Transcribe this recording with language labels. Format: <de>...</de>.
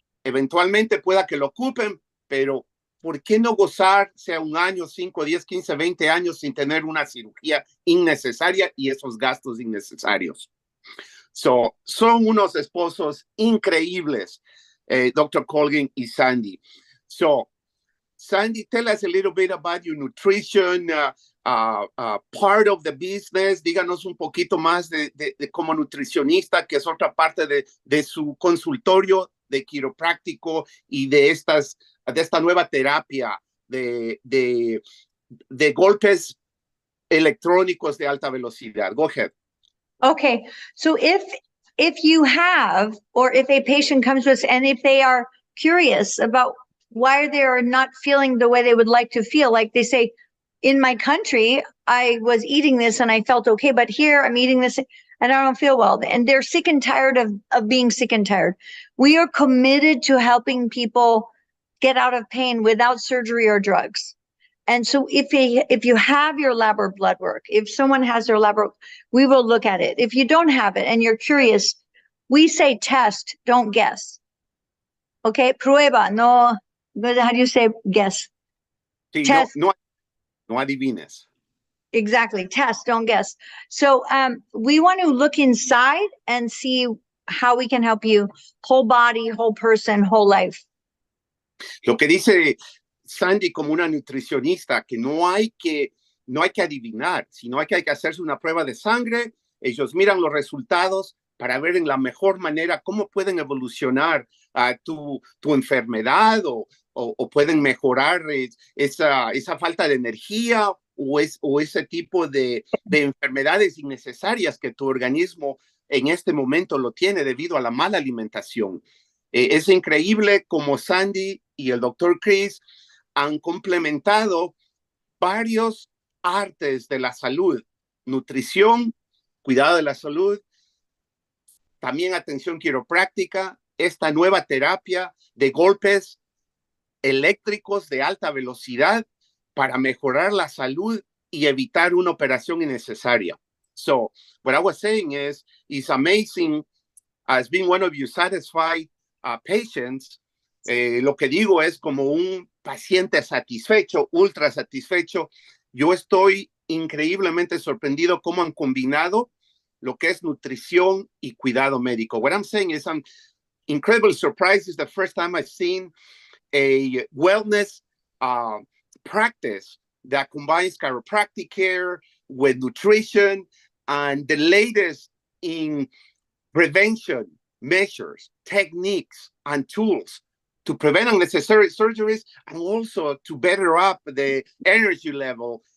<es>Eventualmente pueda que lo ocupen, pero ¿por qué no gozar, sea un año, 5, 10, 15, 20 años sin tener una cirugía innecesaria y esos gastos innecesarios? Son unos esposos increíbles, Dr. Colgan y Sandy.</es> <en>So, Sandy, tell us a little bit about your nutrition part of the business.</en> <es>Díganos un poquito más de como nutricionista, que es otra parte de su consultorio de quiropráctico y de esta nueva terapia de golpes electrónicos de alta velocidad.</es> <en>Go ahead. Okay, so if you have, or if a patient comes to us and if they are curious about why they are not feeling the way they would like to feel, like they say, in my country, I was eating this and I felt okay, but here I'm eating this and I don't feel well. And they're sick and tired of being sick and tired. We are committed to helping people get out of pain without surgery or drugs. And so if you have your lab or blood work, if someone has their lab work, we will look at it. If you don't have it and you're curious, we say test, don't guess. Okay,</en> <es>prueba, no,</es> <en>how do you say guess?</en> <es>Sí,</es> <en>test.</en> <es>No adivines.</es> <en>Exactly, test, don't guess. So we want to look inside and see how we can help you, whole body, whole person, whole life.</en> <es>Lo que dice Sandy como una nutricionista, que no hay que adivinar, sino hay que hacerse una prueba de sangre. Ellos miran los resultados para ver en la mejor manera cómo pueden evolucionar tu enfermedad o pueden mejorar esa falta de energía o ese tipo de enfermedades innecesarias que tu organismo en este momento lo tiene debido a la mala alimentación. Es increíble como Sandy y el doctor Chris han complementado varios artes de la salud, nutrición, cuidado de la salud, también atención quiropráctica, esta nueva terapia de golpes eléctricos de alta velocidad para mejorar la salud y evitar una operación innecesaria.</es> <en>So what I was saying is, it's amazing as being one of you satisfied patients.</en> <es>Lo que digo es como un paciente satisfecho, ultra satisfecho. Yo estoy increíblemente sorprendido cómo han combinado lo que es nutrición y cuidado médico.</es> <en>What I'm saying is I'm incredibly surprised. It's the first time I've seen a wellness practice that combines chiropractic care with nutrition and the latest in prevention measures, techniques, and tools to prevent unnecessary surgeries and also to better up the energy level.</en>